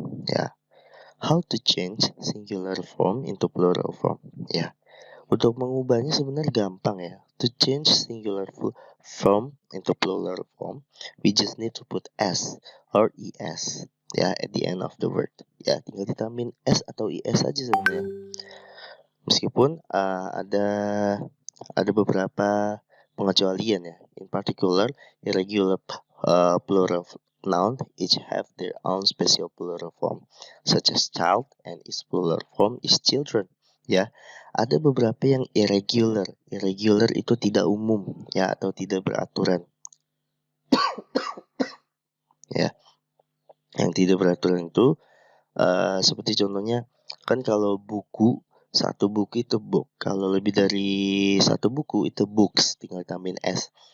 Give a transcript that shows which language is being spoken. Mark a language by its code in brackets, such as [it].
[en] Ya, how to change singular form into plural form. [id] Ya, untuk mengubahnya sebenarnya gampang ya. [en] To change singular form into plural form, we just need to put s or es ya at the end of the word. [id] Ya, tinggal ditambahin s atau es aja sebenarnya. Meskipun ada beberapa pengecualian ya. [en] In particular, irregular plural noun each have their own special plural form, such as child, and its plural form is children. [id] Ya, ada beberapa yang irregular. Irregular itu tidak umum ya, atau tidak beraturan. Ya, yang tidak beraturan itu seperti contohnya kan, kalau buku, satu buku itu book. Kalau lebih dari satu buku itu books, tinggal tambahin s.